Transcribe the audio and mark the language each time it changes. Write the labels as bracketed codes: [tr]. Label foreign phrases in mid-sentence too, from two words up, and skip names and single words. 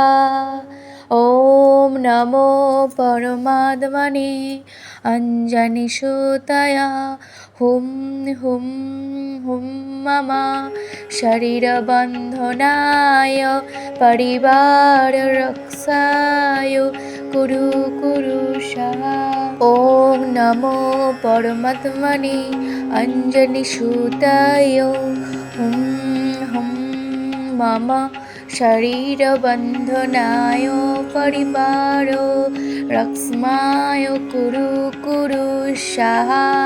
[sa] ॐ नमो परमात्मने अञ्जनिसूताय हुं हुं हुं मम शरीरबन्धनाय परिवार रक्षाय কুরু কুরু সাহা। ওম নমো পরমাত্মনে অঞ্জনি সুতায় হুম হুম মম শরীর বন্ধনায় পরিবার রক্ষ্মায় কুরু কুরু সাহা।